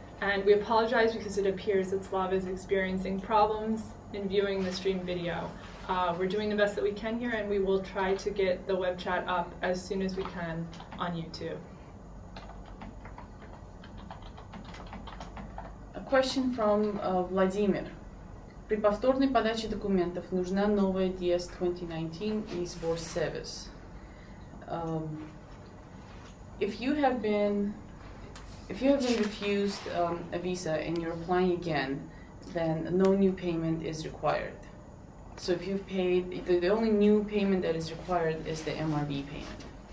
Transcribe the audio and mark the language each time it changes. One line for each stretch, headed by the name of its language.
English: And we apologize because it appears that Slava is experiencing problems in viewing the stream video. We're doing the best that we can here, and we will try to get the web chat up as soon as we can on YouTube. A question from Vladimir.
Russian: При повторной подаче документов нужна новая DS 2019 и сбор сервис.
English: If you have been refused a visa and you're applying again, then no new payment is required. So if you've paid, the only new payment that is required is the MRB payment.